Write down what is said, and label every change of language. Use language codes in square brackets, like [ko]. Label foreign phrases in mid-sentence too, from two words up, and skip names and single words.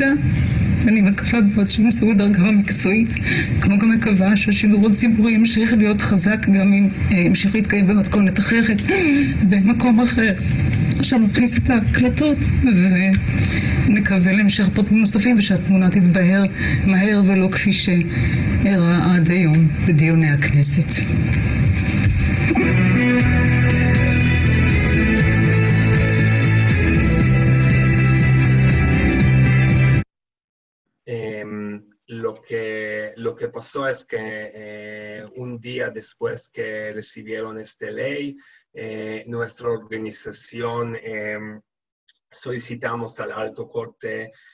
[he] אני מקווה מאוד שימצאו דרכם המקצועית, כמו גם מקווה שהשידור הציבורי ימשיך להיות חזק, גם אם ימשיך להתקיים במתכונת אחרת, במקום אחר. עכשיו נכניס את ההקלטות ונקווה להמשך פרטים נוספים, ושהתמונה תתבהר מהר ולא כפי שאירע עד היום בדיוני הכנסת. [es] Lo que pasó es que un día después que recibieron esta ley, nuestra organización solicitamos al Alto Corte